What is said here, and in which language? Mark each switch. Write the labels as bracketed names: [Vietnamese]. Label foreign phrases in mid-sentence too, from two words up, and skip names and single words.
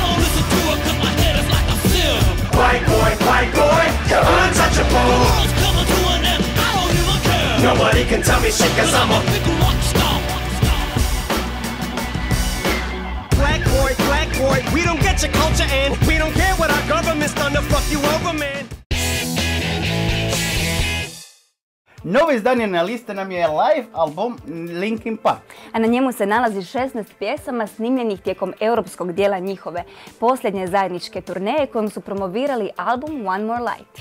[English] White boy, you're untouchable. Nobody can tell me shit 'cause I'm a black boy, we don't get your culture and we don't care what our government's done to fuck you over, man. [Croatian] Novo izdanje na listi nam je live album Linkin Park. A na njemu se nalazi 16 pjesama snimljenih tijekom europskog dijela njihove posljednje zajedničke turneje kojom su promovirali album One More Light.